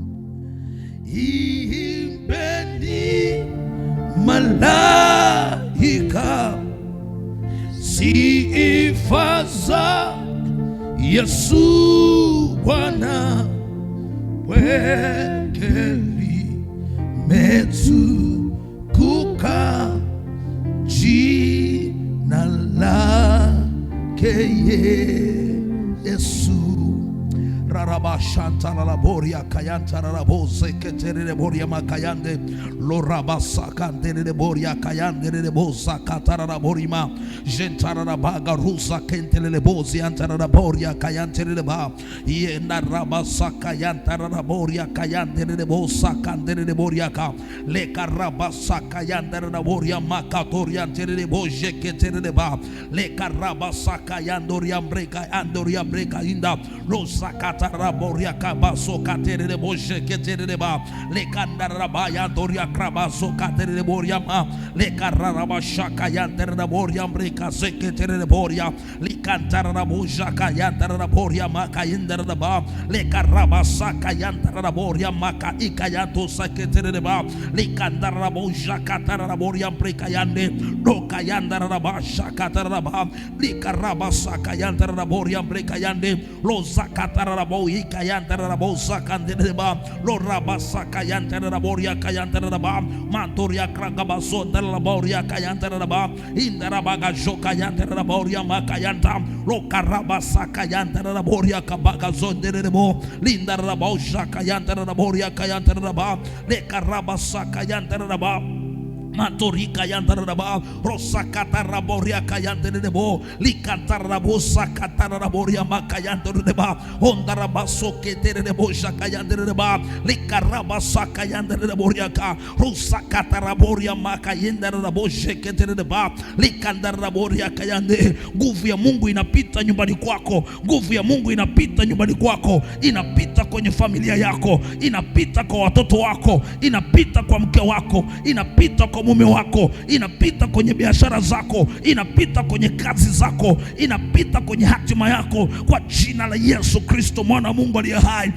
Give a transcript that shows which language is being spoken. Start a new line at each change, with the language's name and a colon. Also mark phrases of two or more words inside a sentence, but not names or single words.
Swahili: Imbeni malaika sifa za Yesu Bwana, wekeli metukuka jina lake Yesu. Raraba shanta la boria kayanta la bose ketere boria makayande loraba sakande le boria kayande le bosa katara la borima jentara la baga rusa kentele le bosi antara la boria kayante le ba yenda raba sakayanta la boria kayande le bosa kandele le boria ka le karaba sakayanda la boria makatoria tele boje ketere le ba le karaba sakayandoria breka andoria breka inda lo sakata raboria kabaso katere de boje ketere de ba le kandara baya doria krabaso katere de boria ma le karaba shaka yantere de boria breka seketere de boria le kantara boja kayantara de boria ma kayindara de ba le karaba saka yantara de boria maka ikayanto seketere de ba le kandara boja katara de boria breka yande do kayandara de ba shaka tara ba le karaba saka yantara de boria breka yande lo zakatara boyi kayantara bosa kandeleba lo rabasa kayantara boria kayantara ba mantoria kragabaso della boria kayantara ba indara baga joka yantara boria makayanta lo karabasa kayantara boria kabaga zondelebo lindara bosa kayantara boria kayantara ba le karabasa kayantara ba Matorika yandaraba rosa kataraboria kayanderebo likantarabu sakataraboria makayandereba ondaraba soketerebo shakayandereba likaraba sakayandereboria ka rosa kataraboria makayenderebo sheketereba likandaraboria kayande. Nguvu ya Mungu inapita nyumbani kwako, nguvu ya Mungu inapita nyumbani kwako, inapita kwenye familia yako, inapita kwa watoto wako, inapita kwa mke wako, inapita kwa mume wako, inapita kwenye biashara zako, inapita kwenye kazi zako, inapita kwenye hatima yako kwa jina la Yesu Kristo mwana wa Mungu aliye hai.